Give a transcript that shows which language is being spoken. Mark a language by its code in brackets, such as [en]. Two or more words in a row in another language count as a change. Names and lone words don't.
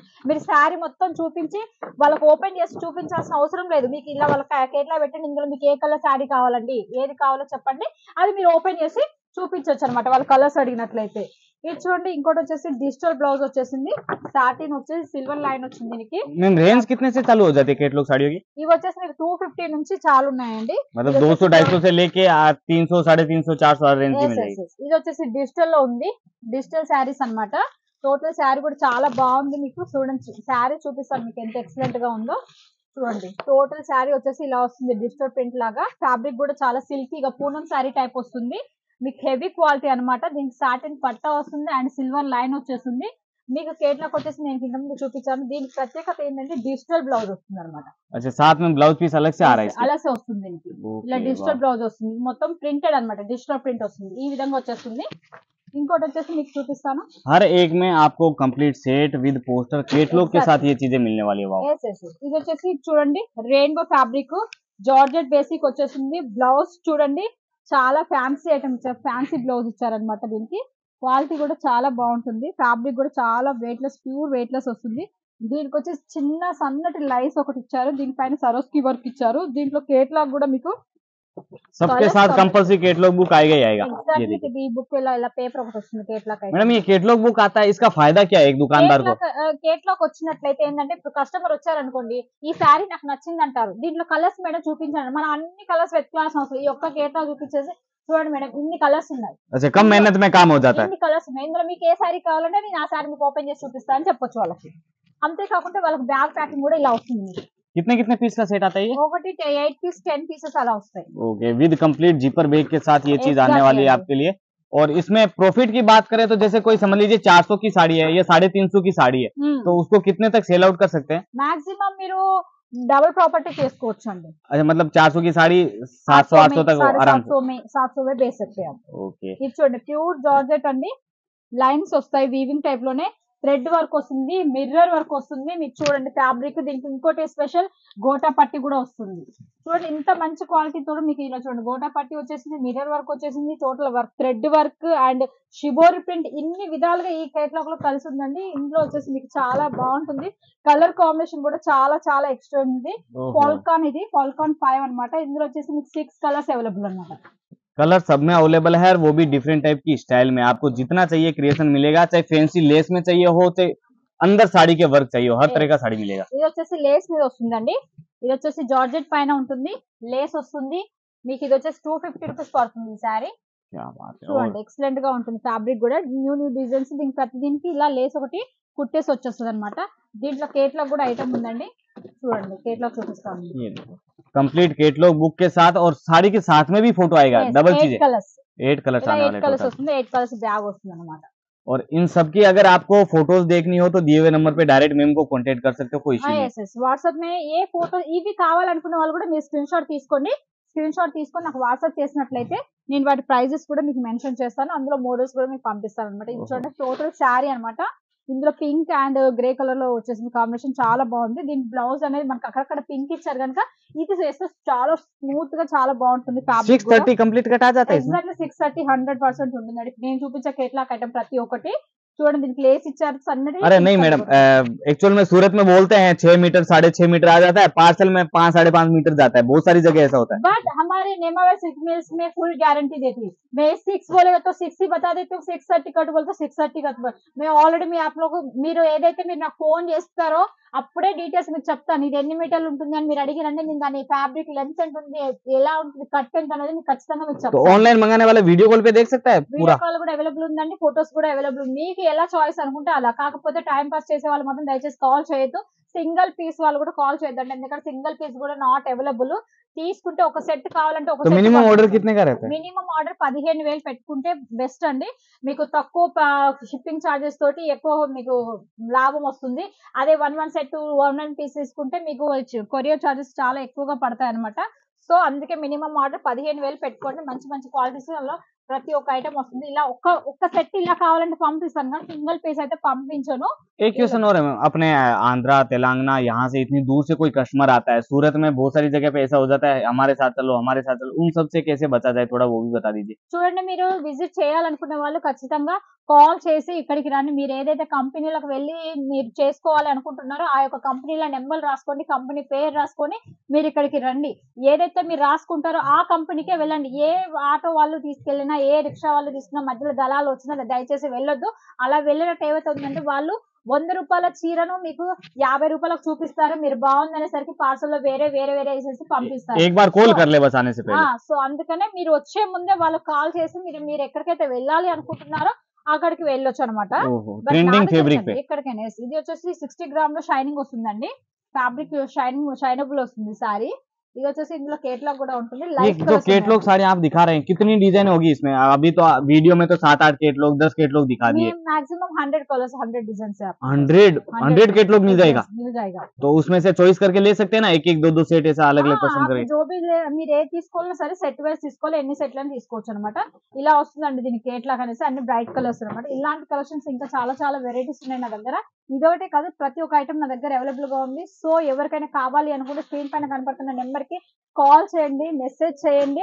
[te] మీరు శారీ మొత్తం చూపించి వాళ్ళకి ఓపెన్ చేసి చూపించాల్సిన అవసరం లేదు. మీకు ఇలా వాళ్ళ కేట్లాక్ పెట్టండి, ఇందులో మీకు ఏ [en] colour saree [te] కావాలండి, ఏది కావాలో చెప్పండి, అది మీరు ఓపెన్ చేసి చూపించవచ్చు అనమాట వాళ్ళ కలర్స్ అడిగినట్లయితే. ఇది చూడండి, ఇంకోటి వచ్చేసి [en] digital blouse [te] వచ్చేసింది. సాటిన్ వచ్చేసి [en] silver line [te] వచ్చింది దీనికి. [hi] मैम रेंज कितने से चालू हो जाती है केटलॉग साड़ियों की? [te] ఇవి వచ్చేసి మీకు 250 నుంచి చాలు ఉన్నాయండి. [hi] मतलब 200-250 से लेके 300, 350, 400 रेंज की मिल जाएगी। [te] ఇది వచ్చేసి డిజిటల్ లో ఉంది. [en] digital sarees [te] అన్నమాట. [en] total saree [te] కూడా చాలా బాగుంది. మీకు చూడండి, శారీ చూపిస్తాను మీకు ఎంత ఎక్సలెంట్ గా ఉందో. చూడండి, [en] total saree [te] వచ్చేసి ఇలా వస్తుంది, [en] digital print [te] లాగా. ఫ్యాబ్రిక్ కూడా చాలా సిల్కీగా పూనం శారీ టైప్ వస్తుంది. మీకు [en] heavy quality [te] అనమాట. దీనికి సాటిన్ పట్టా వస్తుంది [en] and silver line [te] వచ్చేస్తుంది. మీకు కేట్లాక్ వచ్చేసి నేను కింద ముందు చూపించాను. దీనికి ప్రత్యేకత ఏంటంటే [en] digital blouse [te] వస్తుంది అనమాట. [hi] अच्छा साथ में [en] blouse piece [hi] अलग से आ रहा है इसमें? [te] అలాగే వస్తుంది దీనికి. ఇలా [en] digital blouse [te] వస్తుంది, మొత్తం ప్రింటెడ్ అనమాట. [en] digital print [te] వస్తుంది, ఈ విధంగా వచ్చేస్తుంది. ఇంకోటి వచ్చేసి మీకు చూపిస్తాను. [hi] हर एक में आपको [en] complete set with poster catalogue [hi] के साथ ये चीजें मिलने वाली है। वाओ, [te] ఇది వచ్చేసి చూడండి, [en] rainbow fabric georgette basic [te] వచ్చేసింది. బ్లౌజ్ చూడండి, చాలా [en] fancy item [te] ఇచ్చారు. [en] fancy blouse [te] ఇచ్చారనమాట. దీనికి క్వాలిటీ కూడా చాలా బాగుంటుంది. ఫ్యాబ్రిక్ కూడా చాలా [en] weightless, pure weightless [te] వస్తుంది. దీనికి వచ్చేసి చిన్న సన్నటి లైస్ ఒకటి ఇచ్చారు. దీనిపైన [en] Swarovski work [te] ఇచ్చారు. దీంట్లో కేట్లాగ్ కూడా మీకు [hi] सबके साथ [en] compulsory catalogue book [hi] आएगा ही आएगा। ये [te] ఎగ్జాక్ట్లీ [hi] देखिए [te] ఈ బుక్ ఇలా పేపర్ ఒకటి వస్తుంది కేట్లాగ్ అయితే. [hi] मैडम ये [en] catalogue book [hi] आता है, इसका फायदा क्या है एक दुकानदार को? [te] కేట్లాగ్ వచ్చినట్లయితే ఏంటంటే, ఇప్పుడు కస్టమర్ వచ్చారనుకోండి, ఈ శారీ నాకు నచ్చింది అంటారు. దీంట్లో [en] colours madam [te] చూపించండి, మనం అన్ని కలర్స్ వెతకాల్సిన అవసరం. ఈ ఒక్క కేట్లాగ్ చూపించేసి చూడండి మేడం, ఇన్ని కలర్స్ ఉన్నాయి. [hi] अच्छा कम मेहनत में काम हो जाता है। [te] ఇన్ని కలర్స్ ఉన్నాయి. ఇందులో మీకు ఏ శారీ కావాలంటే నేను ఆ శారీ మీకు ఓపెన్ చేసి చూపిస్తా అని చెప్పొచ్చు వాళ్ళకి. అంతేకాకుండా వాళ్ళకి [en] bag packing [te] కూడా ఇలా వస్తుంది. [hi] कितने कितने पीस का सेट आता है ये? [te] ఒకటి 8 పీస్ 10 పీసెస్ అలా వస్తాయి. [en] ok with complete zipper bag [hi] के साथ ये चीज आने वाली है आपके लिए। और इसमें प्रॉफिट की बात करें तो जैसे कोई समझ लीजिए 400 की साड़ी है या 350 की साड़ी है, तो उसको कितने तक [en] sell out [hi] कर सकते हैं? [te] మాక్సిమం మీరు [en] double property [te] చేసుకోవచ్చు అండి. [hi] अच्छा मतलब 400 की साड़ी 700-800 तक आराम से। [te] 700 में బేస్ చెప్పాం. [hi] ओके [te] ఇది చూడండి, [en] pure georgette [te] అండి. లైన్స్ వస్తాయి, [en] weaving type [te] లోనే. [en] thread work [te] వస్తుంది, [en] mirror work [te] వస్తుంది. మీకు చూడండి ఫ్యాబ్రిక్. దీనికి ఇంకోటి స్పెషల్ గోటా పట్టి కూడా వస్తుంది. చూడండి ఇంత మంచి క్వాలిటీ తోడు మీకు ఇలా చూడండి, గోటా పట్టి వచ్చేసింది, [en] mirror work [te] వచ్చేసింది, [en] total work, thread work and shibori print, [te] ఇన్ని విధాలుగా ఈ కేటలాగ్ లో కలిసి ఉందండి. ఇందులో వచ్చేసి మీకు చాలా బాగుంటుంది. [en] colour combination [te] కూడా చాలా ఎక్స్ట్రా ఉంది. ఫాల్కాన్, ఇది ఫాల్కాన్ 5 అన్నమాట. ఇందులో వచ్చేసి మీకు 6 [en] colours available [te] అన్నమాట. [hi] कलर सब में अवेलेबल है और वो भी [en] different type [hi] की स्टाइल में। आपको जितना चाहिए क्रिएशन मिलेगा, चाहे [en] fancy lace [hi] में चाहिए हो, चाहे अंदर साड़ी के वर्क चाहिए हो, हर तरह का साड़ी मिलेगा। [te] ఇది వచ్చేసి లేస్ మీద వస్తుందండి. ఇది వచ్చేసి జార్జెట్ పైన ఉంటుంది, లేస్ వస్తుంది. మీకు ఇది వచ్చేసి 250 రూపీస్ పడుతుంది ఈ శారీ. [hi] क्या बात है। [te] చూడండి ఎక్సలెంట్ గా ఉంటుంది. ఫ్యాబ్రిక్ కూడా [en] new designs. [te] దీనికి ప్రతి దీనికి ఇలా లేస్ ఒకటి కుట్టేసి వచ్చేస్తుంది అనమాట. దీంట్లో కేట్లాగ్ కూడా ఐటమ్ ఉందండి. చూడండి కేట్లాగ్ చూపిస్తాను. [en] complete catalogue book [hi] के साथ और साड़ी के साथ में भी फोटो आएगा। डबल चीजें, [te] 8 కలర్స్. [hi] 8 कलर्स आने वाले [te] 8 కలర్స్ [hi] टोटल। [te] వస్తుంది. 8 [en] colours bag [te] వస్తుంది అనమాట. [hi] और इन सब की अगर आपको फोटोज देखनी हो तो दिए हुए नंबर पे डायरेक्ट मैम को कांटेक्ट कर सकते हो, कोई इश्यू नहीं। [en] yes yes WhatsApp [te] మే ఏ ఫోటో ఇవి కావాలనుకున్న వాళ్ళు కూడా మీరు [en] screen shot [te] తీసుకోండి. [en] screen shot [te] తీసుకొని నాకు వాట్సాప్ చేసినట్లయితే నేను వాటి ప్రైజెస్ కూడా మీకు మెన్షన్ చేస్తాను. అందులో మోడల్స్ కూడా మీకు పంపిస్తాను అనమాట. ఇది చూడండి [en] total saree [te] అనమాట. ఇందులో [en] pink and grey colour [te] లో వచ్చేసింది కాంబినేషన్, చాలా బాగుంది. దీని బ్లౌజ్ అనేది మనకి అక్కడక్కడ పింక్ ఇచ్చారు కనుక ఇది వేస్తే చాలా స్మూత్ గా చాలా బాగుంటుంది. [hi] 630 कंप्लीट कट आ जाता है इसमें? [te] ఎగ్జాక్ట్లీ 630 100% ఉంటుందండి. నేను చూపించే [en] catalogue item [te] ప్రతి ఒక్కటి చూడండి దీనికి లేస్ ఇచ్చారు సన్నటి. [hi] अरे नहीं मैडम, एक्चुअल में सूरत में बोलते हैं 6 मीटर 6.5 मीटर आ जाता है, पार्सल में 5 5.5 मीटर जाता है, बहुत सारी जगह ऐसा होता है। बट हमारे नेमावर सिल्क मिल्स में [en] full guarantee [hi] देती है. मैं 6 बोलेगा तो 6 ही बता देती हूँ, 630 कट बोलते 630 कट. मैं ऑलरेडी [te] మీ [hi] आप लोग [te] మీరు ఏదైతే మీరు నాకు ఫోన్ చేస్తారో అప్పుడే డీటెయిల్స్ మీకు చెప్తాను. ఇది ఎన్ని మీటర్లు ఉంటుంది అని మీరు అడిగిరంటే నేను దాని [en] fabric length [te] ఎంత ఉంటుంది, ఎలా ఉంటుంది, కట్ ఎంత అనేది మీకు ఖచ్చితంగా మీకు [hi] तो [te] చెప్తాను. [hi] ऑनलाइन मंगाने वाला [en] video call [hi] पे देख सकता है [te] వీడియో [hi] पूरा? [te] కాల్ కూడా అవైలబుల్ ఉందండి, ఫోటోస్ కూడా అవైలబుల్ ఉంది. మీకు ఎలా చాయిస్ అనుకుంటే అలా. కాకపోతే [en] time pass [te] చేసే వాళ్ళు మాత్రం దయచేసి కాల్ చేయొద్దు. [en] single piece [te] వాళ్ళు కూడా కాల్ చేయొద్దండి, ఎందుకంటే [en] single piece [te] కూడా [en] not available. [te] తీసుకుంటే ఒక సెట్ కావాలంటే ఒక [hi] तो [en] minimum order [hi] कितने का रहता है? [en] minimum order [te] 15,000 పెట్టుకుంటే బెస్ట్ అండి. మీకు తక్కువ [en] shipping charges [te] తోటి ఎక్కువ మీకు లాభం వస్తుంది. అదే 1 సెట్ 1 పీస్ తీసుకుంటే మీకు [en] courier charges [te] చాలా ఎక్కువగా పడతాయి అనమాట. సో అందుకే [en] minimum order [te] 15,000 పెట్టుకోండి. మంచి మంచి క్వాలిటీస్ లో ప్రతి ఒక్క ఐటమ్ వస్తుంది. ఇలా ఒక్క సెట్ ఇలా కావాలంటే పంపిస్తాను కానీ [en] single piece [te] అయితే పంపించను. [hi] एक क्वेश्चन और है मैम, अपने आंध्रा तेलंगाना यहाँ से इतनी दूर से कोई कस्टमर आता है, सूरत में बहुत सारी जगह पे ऐसा हो जाता है हमारे साथ चलो हमारे साथ चलो, उन सब से कैसे बचा जाए थोड़ा वो भी बता दीजिए। [te] చూడండి మీరు విజిట్ చేయాలనుకునే వాళ్ళు ఖచ్చితంగా కాల్ చేసి ఇక్కడికి రండి. మీరు ఏదైతే కంపెనీలకు వెళ్ళి మీరు చేసుకోవాలి అనుకుంటున్నారో ఆ యొక్క కంపెనీల నెంబర్ రాసుకోండి, కంపెనీ పేరు రాసుకొని మీరు ఇక్కడికి రండి. ఏదైతే మీరు రాసుకుంటారో ఆ కంపెనీకే వెళ్ళండి. ఏ ఆటో వాళ్ళు తీసుకెళ్ళినా ఏ రిక్షా వాళ్ళు తీసుకున్నా మధ్యలో దళాలు వచ్చినా దయచేసి వెళ్ళొద్దు. అలా వెళ్ళినట్టు ఏమవుతుందంటే వాళ్ళు 100 రూపాయల చీరను మీకు 50 రూపాయలకు చూపిస్తారు. మీరు బాగుందనేసరికి పార్సల్ లో వేరే వేరే వేరే వేసేసి పంపిస్తారు. [hi] एक बार कॉल कर ले बस आने से पहले। [te] సో అందుకనే మీరు వచ్చే ముందే వాళ్ళకి కాల్ చేసి మీరు ఎక్కడికైతే వెళ్ళాలి అనుకుంటున్నారో అక్కడికి వెళ్ళొచ్చు అనమాట. [en] trending fabric పే [te] ఎక్కడికైనా. ఇది వచ్చేసి 60 గ్రామ్ లో షైనింగ్ వస్తుందండి. [en] fabric shinable [te] వస్తుంది సారీ. ఇది వచ్చేసి ఇందులో కేటలాగ్ కూడా ఉంటుంది. [hi] ये [te] లైట్ [hi] जो कैटलॉग साड़ी आप दिखा रहे हैं कितनी डिजाइन होगी इसमें? अभी तो वीडियो में तो 7-8 कैटलॉग 10 कैटलॉग दिखा दिए। मैक्सिमम 100 कलर्स 100 डिजाइन से 100 कैटलॉग मिल जाएगा? मिल जाएगा. तो उसमें से चॉइस करके ले सकते हैं ना, एक एक दो दो सेट ऐसा अलग अलग पसंद आप करें। जो भी [te] మీరు ఏది తీసుకోవాలన్నా సరే [en] set wise [te] తీసుకోవాలి. ఎన్ని సెట్లను తీసుకోవచ్చు అనమాట. ఇలా వస్తుందండి దీనికి కేటలాగ్ అనేసి అన్ని [en] bright colours [te] అనమాట. ఇలాంటి కలెక్షన్స్ ఇంకా చాలా చాలా వెరైటీస్ ఉన్నాయి నా దగ్గర. ఇదొకటే కాదు ప్రతి ఒక్క ఐటమ్ నా దగ్గర అవైలబుల్ గా ఉంది. సో ఎవరికైనా కావాలి అనుకుంటే స్క్రీన్ పైన కనపడుతున్న నెంబర్ కి కాల్ చేయండి, మెసేజ్ చేయండి.